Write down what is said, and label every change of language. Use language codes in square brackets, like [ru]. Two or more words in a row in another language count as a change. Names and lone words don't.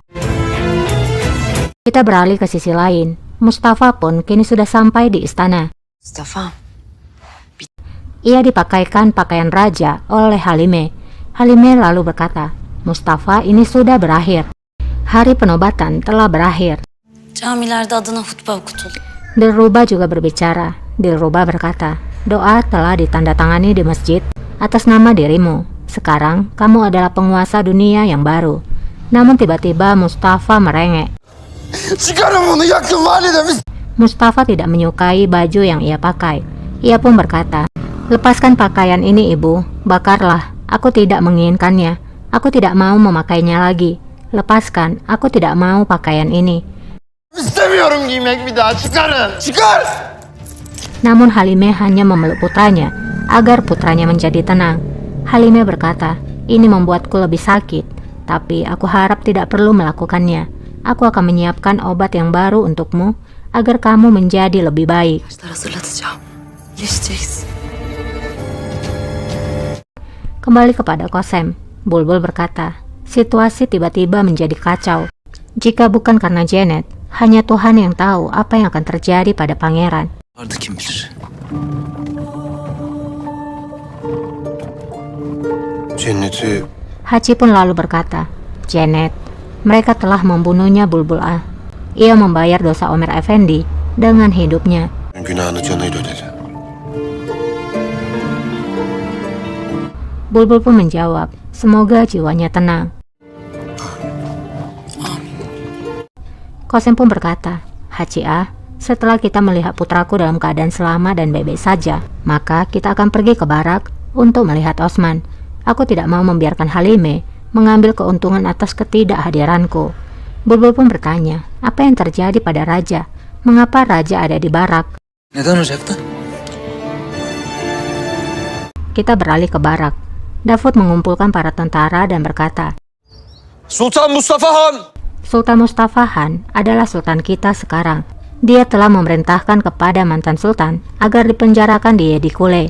[id] Kita beralih ke sisi lain. Mustafa pun kini sudah sampai di istana. Mustafa. Ia dipakaikan pakaian raja oleh Halime. Halime lalu berkata, Mustafa, ini sudah berakhir. Hari penobatan telah berakhir. [tr] Camilerde adına hutbe okutuldu. [id] Dilruba juga berbicara. Dilruba berkata, doa telah ditandatangani di masjid atas nama dirimu. Sekarang kamu adalah penguasa dunia yang baru. Namun tiba-tiba Mustafa merengek. [tr] Çıkarın bunu, yakın validemiz. [id] Mustafa tidak menyukai baju yang ia pakai. Ia pun berkata, lepaskan pakaian ini ibu, bakarlah. Aku tidak menginginkannya. Aku tidak mau memakainya lagi. Lepaskan, aku tidak mau pakaian ini. [tr] İstemiyorum giymek bir daha. Çıkarın. Çıkar. [id] Namun Halime hanya memeluk putranya agar putranya menjadi tenang. Halime berkata, ini membuatku lebih sakit. Tapi aku harap tidak perlu melakukannya. Aku akan menyiapkan obat yang baru untukmu agar kamu menjadi lebih baik. [tr] Hazırlatacağım. İyileşeceksin. [id] Kembali kepada Kosem, Bulbul berkata, situasi tiba-tiba menjadi kacau. Jika bukan karena Janet, hanya Tuhan yang tahu apa yang akan terjadi pada pangeran. [tr] Vardı kim bilir. Cenneti [id] Hachi pun lalu berkata, Janet, mereka telah membunuhnya Bulbul A. Ia membayar dosa Omer Effendi dengan hidupnya. [tr] günahını canıyla ödedi. [id] Bulbul pun menjawab, semoga jiwanya tenang. Kosem pun berkata, Hachi A, setelah kita melihat putraku dalam keadaan selamat dan baik-baik saja, maka kita akan pergi ke barak untuk melihat Osman. Aku tidak mau membiarkan Halime mengambil keuntungan atas ketidakhadiranku. Bulbul pun bertanya, apa yang terjadi pada raja? Mengapa raja ada di barak? [tr] Neden ocakta? [id] Kita beralih ke barak. Davud mengumpulkan para tentara dan berkata, Sultan Mustafa Han! Sultan Mustafa Han adalah sultan kita sekarang. Dia telah memerintahkan kepada mantan sultan agar dipenjarakan di Yedikule.